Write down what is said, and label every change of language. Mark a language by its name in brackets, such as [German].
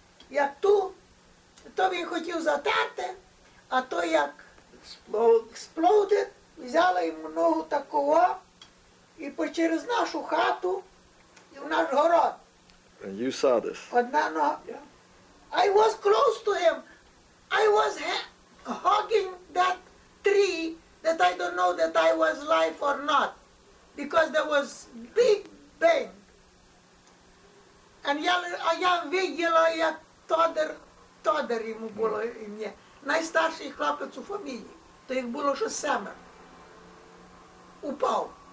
[Ukrainian] Як то він хотів затерти, а то як експлодить, взяла йому ногу такого і через нашу хату і в наш город. [English] And you saw this. [Ukrainian] Одна нога. [English] I was close to him. I was hugging that tree that I don't know that I was alive or not. Because there was big bang. [Ukrainian] And я виділа, як Тодор йому було ім'я. Найстарший хлопець у фамілії. То їх було ще 7. Упав.